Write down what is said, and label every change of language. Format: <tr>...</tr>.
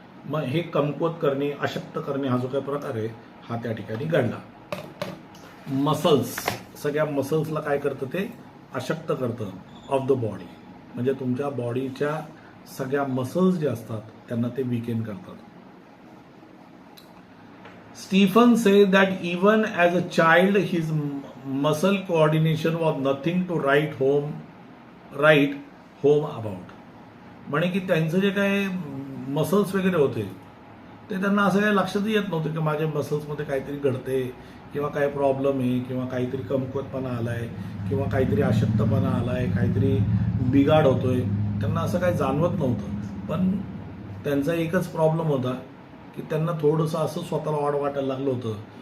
<mr>मग हे कमकुवत करणे, अशक्त करणे हा जो काही प्रकार आहे हा त्या ठिकाणी घडला. मसल्स, सगळ्या मसल्सला काय करतं, ते अशक्त करतं</mr> <en>Of the body.</en> <mr>म्हणजे तुमच्या बॉडीच्या सगळ्या मसल्स जे असतात त्यांना ते वीकेन करतात.</mr> <en>Stephen says that even as a child his muscle coordination was nothing to write home about.</en> <mr>म्हणे की त्यांचं जे काय मसल्स वगैरे होते ते त्यांना असं काही लक्षातही येत नव्हतं की माझ्या मसल्समध्ये काहीतरी घडते किंवा काय प्रॉब्लेम आहे किंवा काहीतरी कमकुवतपणा आलाय किंवा काहीतरी अशक्तपणा आलाय, काहीतरी बिघाड होतोय. त्यांना असं काही जाणवत नव्हतं. पण त्यांचा एकच प्रॉब्लेम होता की त्यांना थोडंसं असं स्वतःला ऑड वाटायला लागलं होतं.</mr>